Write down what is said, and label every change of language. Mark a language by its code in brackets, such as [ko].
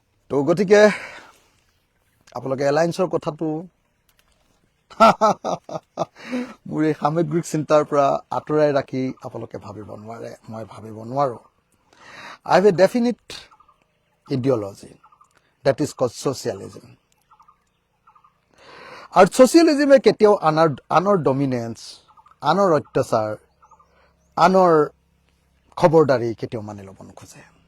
[as] তো গতিকে আপোনালোকে এলায়েন্সৰ কথাটো মোৰ এই সামগ্ৰিক চিন্তাৰ পৰা আঁতৰাই ৰাখি আপোনালোকে ভাবিব নোৱাৰে, মই ভাবিব নোৱাৰোঁ। [en] I have a definite ideology that is called socialism. [as] আৰু ছচিয়েলিজিমে কেতিয়াও আনৰ ডমিনেন্স, আনৰ অত্যাচাৰ, আনৰ খবৰদাৰী কেতিয়াও মানি ল'ব নোখোজে।